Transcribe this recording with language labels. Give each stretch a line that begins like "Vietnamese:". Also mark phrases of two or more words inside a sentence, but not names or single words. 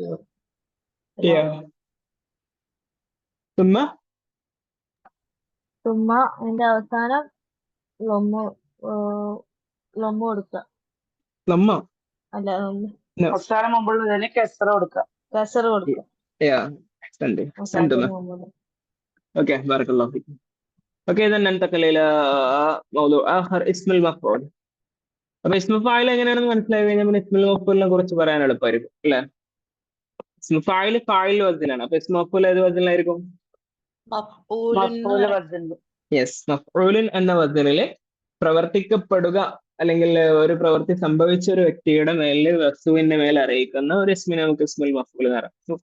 English: Yeah. ثم
Malayalam: തുമ്മ അതിന്റെ അവസാനം ലൊമ്മു ലൊമ്മു കൊടുക്കുക.
Arabic: لما
Malayalam: അല്ല
English: no.
Malayalam: അവസാനം മുമ്പുള്ളതിന് കെസറ കൊടുക്കുക. കസർ കൊടുക്കുക.
English: Yeah.
Arabic: أحسنتي.
Malayalam: അവസാനത്തിന്
Arabic: أحسنتم.
Malayalam: മുമ്പ്.
Arabic: اوكي بارك الله فيك. اوكي اذا ننتقل الى موضوع اخر اسم المفعول.
Malayalam: അപ്പൊ
Arabic: اسم فاعل
Malayalam: എങ്ങനെയാണെന്ന് മനസ്സിലായി കഴിഞ്ഞാൽ പിന്നെ
Arabic: اسم المفعول
Malayalam: കുറിച്ച് പറയാൻ എളുപ്പമായിരിക്കും അല്ലെ?
Arabic: اسم فاعل فاعل
Malayalam: വസനാണ്. അപ്പൊ
Arabic: اسم مفعول
Malayalam: ഏത് വസനിലായിരിക്കും?
Arabic: مفعول وزن.
Malayalam: യെസ്, മഫ്ഊലുൻ എന്ന വസനില് പ്രവർത്തിക്കപ്പെടുക അല്ലെങ്കിൽ ഒരു പ്രവൃത്തി സംഭവിച്ച ഒരു വ്യക്തിയുടെ മേലിൽ വസ്തുവിന്റെ മേൽ അറിയിക്കുന്ന ഒരു ഇസ്മിനെ നമുക്ക്
Arabic: اسم المفعول
Malayalam: എന്ന് പറയാം.